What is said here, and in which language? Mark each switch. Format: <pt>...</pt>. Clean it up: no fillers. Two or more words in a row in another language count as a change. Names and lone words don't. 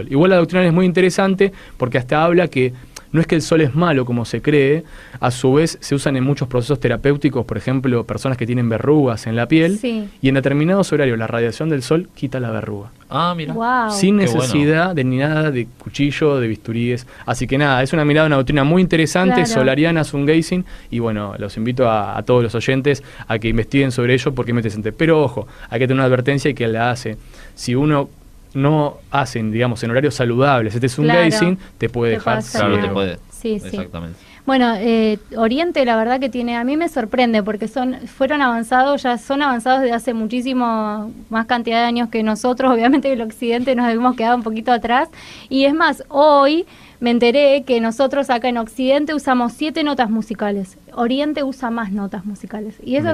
<es>Igual la doctrina es muy interesante porque hasta habla que no es que el sol es malo como se cree, a su vez se usan en muchos procesos terapéuticos, por ejemplo, personas que tienen verrugas en la piel, Sí. y en determinados horarios la radiación del sol quita la verruga. Ah, mira. Wow. Sin Qué necesidad de ni nada de cuchillo, de bisturíes. Así que nada, es una mirada, una doctrina muy interesante, Claro. solariana,</es> <en>sun gazing,</en> <es>y bueno, los invito a todos los oyentes a que investiguen sobre ello porque es muy interesante. Pero ojo, hay que tener una advertencia y que la hace. Si uno no hace, digamos, en horarios saludables, este sun Claro. gazing, te puede Te dejar pasa Claro, mal. te puede. Sí, sí. Exactamente. Bueno, Oriente la verdad que tiene, a mí me sorprende porque fueron avanzados, ya son avanzados desde hace muchísimo más cantidad de años que nosotros, obviamente el Occidente nos hemos quedado un poquito atrás, y es más, hoy me enteré que nosotros acá en Occidente usamos 7 notas musicales, Oriente usa más notas musicales, y eso</es>